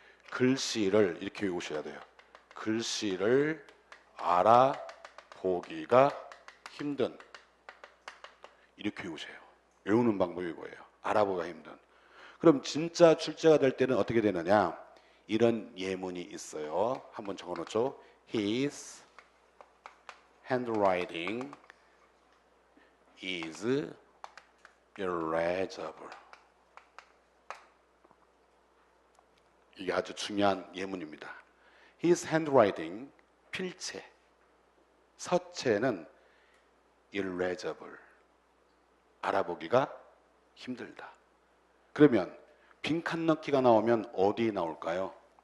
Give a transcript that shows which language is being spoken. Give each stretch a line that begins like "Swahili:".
Korean: 글씨를 이렇게 외우셔야 돼요. 글씨를 알아보기가 힘든. 이렇게 외우세요. 외우는 방법이 이거예요. 알아보기가 힘든. 그럼 진짜 출제가 될 때는 어떻게 되느냐? 이런 예문이 있어요. 한번 적어놓죠.
English: His handwriting is illegible.
Korean: 이게 아주 중요한 예문입니다.
English: His handwriting,
Korean: 필체, 서체는 illegible, 알아보기가 힘들다. 그러면 빈칸 넣기가 나오면 어디에 나올까요?